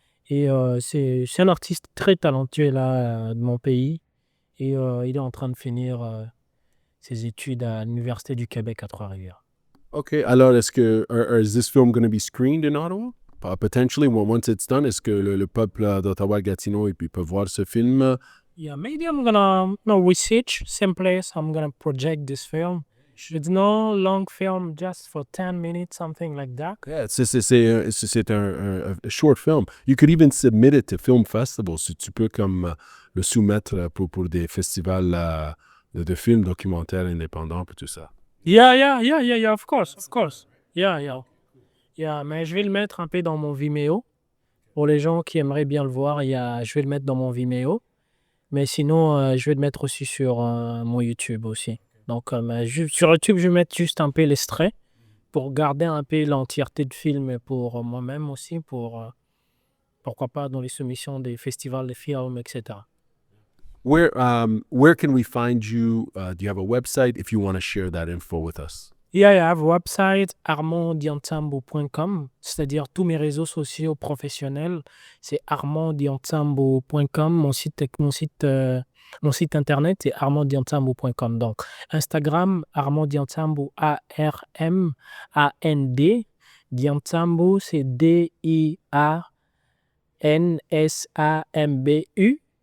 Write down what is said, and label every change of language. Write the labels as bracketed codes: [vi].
[fr] Et c'est un artiste très talentueux là, de mon pays. Et il est en train de finir ses études à l'Université du Québec à Trois-Rivières. [en] OK. [fr] Alors, est-ce que [en] is this film going to be screened in Ottawa? Potentially, once it's done, [fr] est-ce que le peuple d'Ottawa-Gatineau peut voir ce film? [en] Yeah, maybe I'm gonna research same place. I'm gonna project this film. Should no long film just for 10 minutes, something like that. [fr] Yeah, c'est un short film. [en] You could even submit it to film festivals. [fr] Si tu peux comme le soumettre pour des festivals de films documentaires indépendants et tout ça. [en] Yeah, of course. [fr] Yeah, mais je vais le mettre un peu dans mon Vimeo. Pour les gens qui aimeraient bien le voir, je vais le mettre dans mon Vimeo. Mais sinon, je vais le mettre aussi sur mon YouTube aussi. Donc, sur YouTube, je vais mettre juste un peu l'extrait pour garder un peu l'entièreté du film pour moi-même aussi, pourquoi pas dans les soumissions des festivals de films, etc. [en] Where can we find you? Do you have a website if you want to share that info with us? Yeah, I have a website, [fr] armanddiantambo.com, c'est-à-dire tous mes réseaux sociaux professionnels, c'est armanddiantambo.com, mon site internet, c'est armanddiantambo.com. Donc, Instagram, armanddiantambo, ARMAND, Diantambo, c'est DIANSAMBU.